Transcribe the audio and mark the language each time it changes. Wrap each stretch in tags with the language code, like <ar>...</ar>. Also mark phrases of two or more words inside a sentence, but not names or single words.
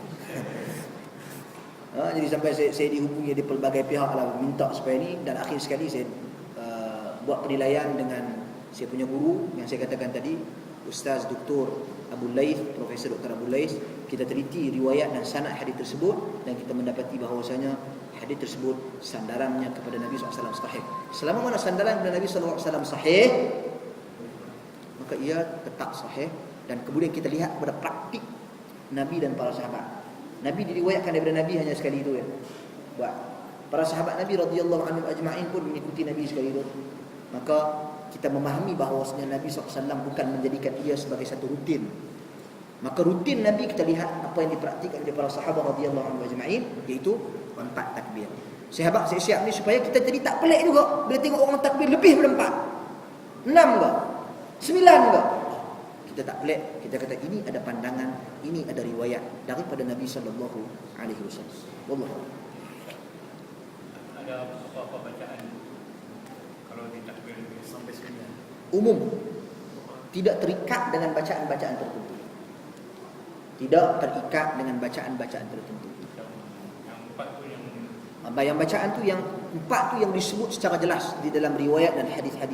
<ms>Jadi sampai saya dihubungi di pelbagai pihak lah, minta supaya ni, dan akhir sekali saya buat penilaian dengan saya punya guru yang saya katakan tadi, Ustaz Dr. Abu Laith, Profesor Dr. Abu Laith. Kita teliti riwayat dan sanad hadis tersebut, dan kita mendapati bahawasanya hadis tersebut sandarannya kepada Nabi SAW sahih. Selama mana sandaran kepada Nabi SAW sahih, maka ia tetap sahih. Dan kemudian kita lihat kepada praktik Nabi dan para sahabat. Nabi diriwayatkan daripada Nabi hanya sekali itu ya. Buat. Para sahabat Nabi</ms> <ar>رضي الله عنهم أجمعين</ar> <ms>pun mengikuti Nabi sekali itu. Maka kita memahami bahawasanya Nabi SAW bukan menjadikan ia sebagai satu rutin. Maka rutin Nabi kita lihat apa yang dipraktikkan oleh para sahabat</ms> <ar>رضي الله عنهم أجمعين,</ar> <ms>iaitu 4 takbir. Sahabat saya siap ni supaya kita jadi tak pelik juga bila tengok orang takbir lebih daripada 4, 6 ke, 9 ke. Kita tak pelik, kita kata ini ada pandangan, ini ada riwayat daripada Nabi</ms> <ar>صلى الله عليه وسلم. والله أعلم.</ar> <ms>ada apa-apa bacaan kalau di takbir sampai 9? Umum. Tidak terikat dengan bacaan-bacaan tertentu. Tidak terikat dengan bacaan-bacaan tertentu. Yang 4 tu yang Yang bacaan tu yang 4 tu yang disebut secara jelas di dalam riwayat dan hadis-hadis.</ms>